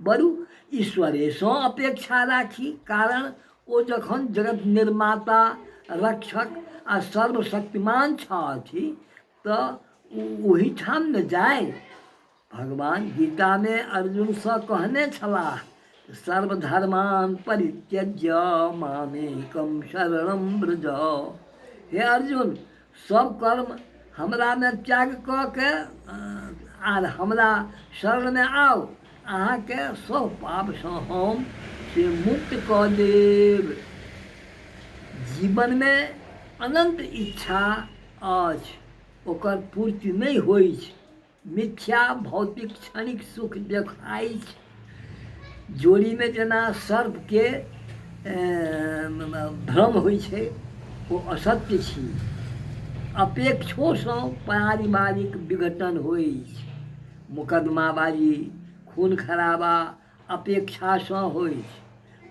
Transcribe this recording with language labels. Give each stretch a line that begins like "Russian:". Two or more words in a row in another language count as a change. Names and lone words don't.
Maithili: बरू ईश्वरेसँ अपेक्षा राखी, कारण ओ जखन जगत निर्माता, रक्षक आ सर्वशक्तिमान छथि तऽ ओहिठाम न जाय। भगवान गीता में अर्जुन से कहने छलाह,
Sanskrit: सर्वधर्मान परित्यज्य मामेकम शरणम व्रज।
Maithili: हे अर्जुन, सब कर्म हमरा में त्याग कऽ के आर हमरा शरण में आओ, अहाँके सब पापसँ हम से मुक्त कऽ देब। जीवन में अनंत इच्छा अछि, ओकर पूर्ति नहीं होइ छै। मिथ्या भौतिक क्षणिक सुख देखाइ छै। जोड़ी में जेना सर्प के भ्रम होइ छै, ओ असत्य छी। अपेक्षोसँ पारिवारिक विघटन होइ छै। मुकदमाबाजी, खून खराबा अपेक्षासँ होइ छै।